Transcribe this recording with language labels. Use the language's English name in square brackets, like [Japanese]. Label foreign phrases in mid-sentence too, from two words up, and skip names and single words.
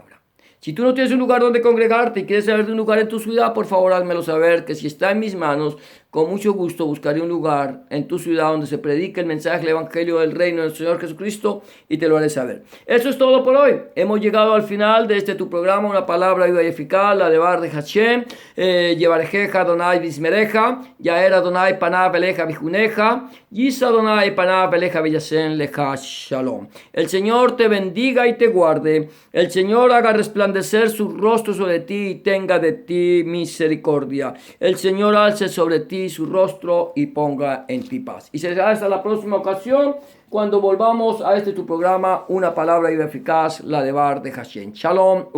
[Spanish] Si tú no tienes un lugar donde congregarte y quieres saber de un lugar en tu ciudad, por favor házmelo saber, que si está en mis manos, con mucho gusto buscaré un lugar en tu ciudad donde se predique el mensaje del Evangelio del Reino del Señor Jesucristo y te lo haré saber. Eso es todo por hoy. Hemos llegado al final de este tu programa, una palabra viva y eficaz, la de Bar de Hashem, [Hebrew] יברכך אדוני וישמרך יאר אדוני פניו אליך ויחנך ישא אדוני פניו אליך וישם לך שלום. [Spanish] El Señor te bendiga y te guarde. El Señor haga resplandecer su rostro sobre ti y tenga de ti misericordia. El Señor alce sobre ti su rostro y ponga en ti paz. Y será hasta la próxima ocasión cuando volvamos a este tu programa, una palabra viva y eficaz, la de Bar de Hashem.